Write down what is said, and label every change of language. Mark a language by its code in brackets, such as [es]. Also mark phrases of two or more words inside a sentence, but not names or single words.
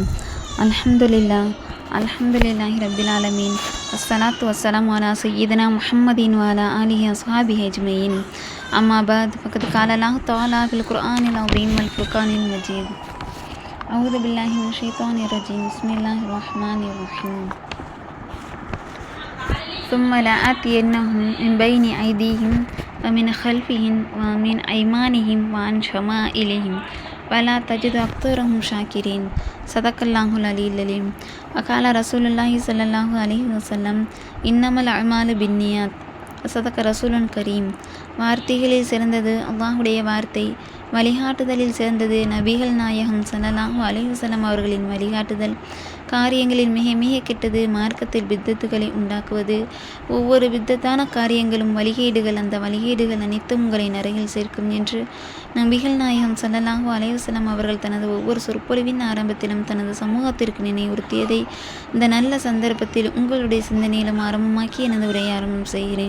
[ar] الحمد لله رب العالمين. الصلاة والسلام على سيدنا محمد وعلى آله وأصحابه أجمعين. أما بعد فقد قال الله تعالى في القرآن العظيم والفرقان المجيد. أعوذ بالله من الشيطان الرجيم بسم الله الرحمن الرحيم. ثم لآتينهم من بين أيديهم ومن خلفهم ومن أيمانهم وعن شمائلهم ولا تجد أكثرهم شاكرين. صدق الله العلي العليم. وقال رسول الله صلى الله عليه وسلم إنما الأعمال بالنيات. صدق رسول كريم. [ta] வார்த்தைகளில் சிறந்தது அல்லாஹுடைய வார்த்தை, வழிகாட்டுதலில் சிறந்தது நபிகள் நாயகம் [ar] صلى الله عليه وسلم [ta] அவர்களின் வழிகாட்டுதல். காரியங்களில் மிக மிக கெட்டது மார்க்கத்தில் பித்தத்துகளை உண்டாக்குவது. ஒவ்வொரு பித்தத்தான காரியங்களும் வழிகேடுகள், அந்த வழிகேடுகள் அனைத்தும் உங்களை நரகில் சேர்க்கும் என்று நபிகள் நாயகம் [ar] صلى الله عليه وسلم [ta] அவர்கள் தனது ஒவ்வொரு சொற்பொழிவின் ஆரம்பத்திலும் தனது சமூகத்திற்கு நினைவுறுத்தியதை இந்த நல்ல சந்தர்ப்பத்தில் உங்களுடைய சிந்தனையிலும் ஆரம்பமாக்கி எனது உரையை ஆரம்பம் செய்கிறேன்.